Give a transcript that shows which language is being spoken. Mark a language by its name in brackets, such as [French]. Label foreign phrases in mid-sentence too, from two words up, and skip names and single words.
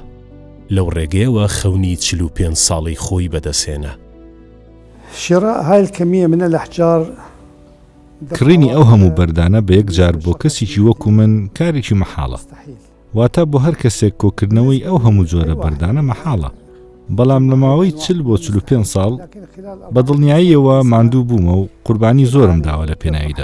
[Central Kurdish] لەو ڕێگەیەوە خەونی 45 ساڵی خۆی بەدەسێنا. [Arabic] شراء هاي الكمية من الأحجار [Central Kurdish] کڕینی ئەو هەموو بەردانە بە یەک جار بۆ کەسێکی وەکو من کارێکی مەحاڵە، واتە بۆ هەر کەسێک کۆکردنەوەی ئەو هەموو جۆرە بەردانە مەحاڵە. بەڵام لە ماوەی 40 بۆ 45 ساڵ بە دڵنیاییەوە ماندوو بوومە و قوربانی زۆرم داوە لە پێناویدا.